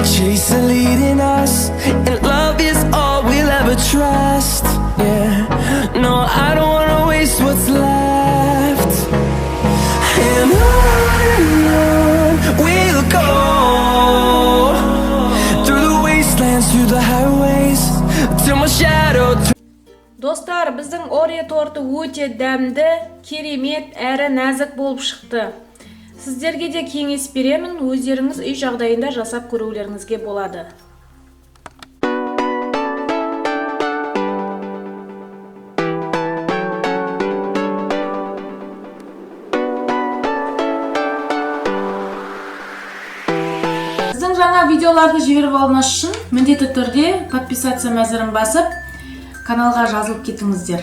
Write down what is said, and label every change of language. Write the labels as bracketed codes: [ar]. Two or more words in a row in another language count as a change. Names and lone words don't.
[en] Grace is leading us, and love is all we'll ever trust. Yeah, no, I don't wanna waste what's left. And on we'll go, through the wastelands, through the highways, till my shadow. [kk] Достар, біздің Орео торты өте дәмді, керемет әрі нәзік болып шықты. Сіздерге де кеңес беремін, өздеріңіз үй жағдайында жасап көрулеріңізге болады. Біздің жаңа видеоларды жіберіп алмас үшін міндетті түрде подписаться мәзірін басып, каналға жазылып кетіңіздер.